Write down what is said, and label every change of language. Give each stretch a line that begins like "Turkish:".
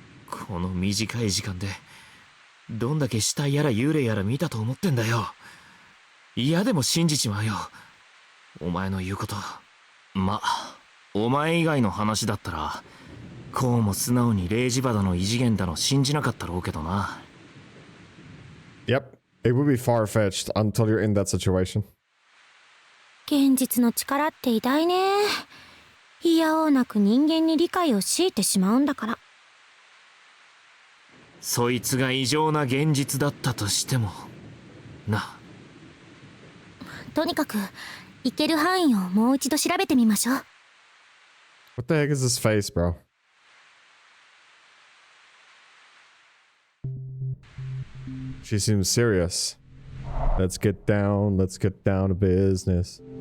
Japanese: この短い時間でどんだけ死体やら幽霊やら見たと思ってんだよ。嫌でも信じちまうよ、お前の言うこと。ま、お前以外の話だったらこうも素直に霊磁場だの異次元だの信じなかったろうけどな。
English: Yep. It would be far-fetched until you're in that situation.
Japanese: 現実の力って偉大ね。いやおうなく人間に理解を強いてしまうんだから。そいつが異常な現実だったとしてもな。とにかく行ける範囲をもう一度調べてみましょう。
English: What the heck is his face, bro? She seems serious. Let's get down to business.